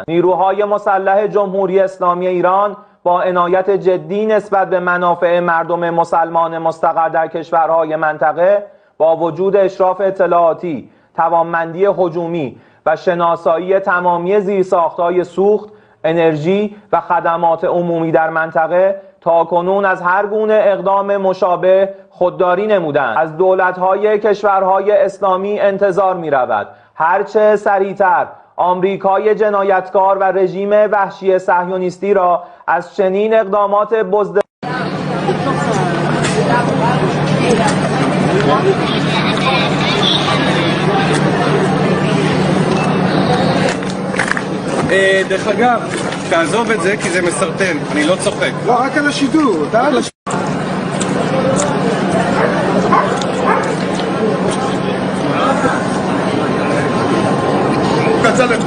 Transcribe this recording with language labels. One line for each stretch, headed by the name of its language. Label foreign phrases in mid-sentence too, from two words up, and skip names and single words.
Persian: نیروهای مسلح جمهوری اسلامی ایران با عنایت جدی نسبت به منافع مردم مسلمان مستقر در کشورهای منطقه با وجود اشراف اطلاعاتی، توانمندی هجومی و شناسایی تمامی زیرساخت‌های سوخت، انرژی و خدمات عمومی در منطقه تاکنون از هر گونه اقدام مشابه خودداری نمودند. از دولت‌های کشورهای اسلامی انتظار می‌رود هرچه سریعتر آمریکای جنایتکار و رژیم وحشی صهیونیستی را از چنین اقدامات بزدل
Hebrew: דרך אגב, תעזוב את זה כי זה מסרטן, אני לא צוחק. לא, רק על השידור. אתה על השידור. קצר לפה.